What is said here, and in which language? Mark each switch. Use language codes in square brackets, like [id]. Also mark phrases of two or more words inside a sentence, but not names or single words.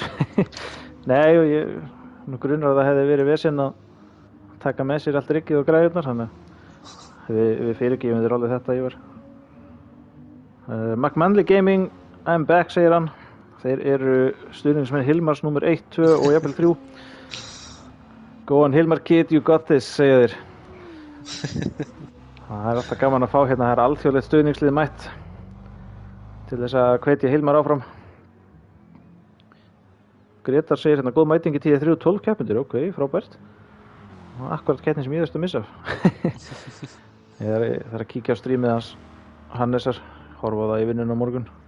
[is] Nei, og ég grunar að það hefði verið vesen að taka með sér allt riggið og græðurnar, þannig að við fyrirgefum þér alveg þetta, Ívar. [en] McManly Gaming, I'm back, [is] segir hann. Þeir eru stuðningsmenn Hilmars nummer 1, 2 og jafnvel 3. [en] Go on Hilmar kid, you got this, [is] segja þeir. Það er alltaf gaman að fá hérna, það er alþjóðlegt stuðningslið mætt til þess að hvetja Hilmar áfram. Gretar segir hérna, góð mæting í 10-3 12 keppendur, ok, frábært. Akkurat keppnin sem ég þurfti að missa. Ég þarf að kíkja á strímið hans Hannesar, horfa á það í vinnunni á morgun.